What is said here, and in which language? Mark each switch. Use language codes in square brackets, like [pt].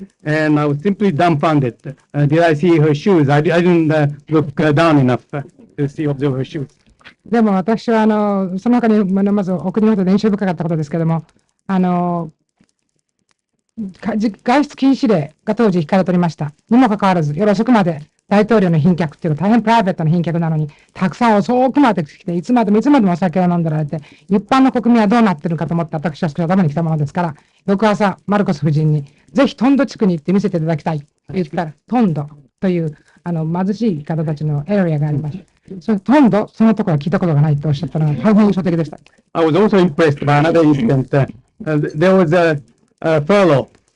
[en] And I was simply dumbfounded. Did I see her shoes? I didn't look down enough to observe her shoes. [ja] でも私はその他にまずお国のことで印象深かったことですけれども、外出禁止令が当時引かれておりました。にもかかわらず、夜遅くまで大統領の賓客っていうのは大変プライベートな賓客なのに、たくさん遅くまで来て、いつまでもお酒を飲んでられて、一般の国民はどうなってるかと思って私は少し頭に来たものですから、翌朝、マルコス夫人に、ぜひトンド地区に行って見せていただきたいと言ったら、トンドという貧しい方たちのエリアがありました。そのトンド、そのところは聞いたことがないとおっしゃったのが大変印象的でした。 [en] I was also impressed by another incident. There was a fellow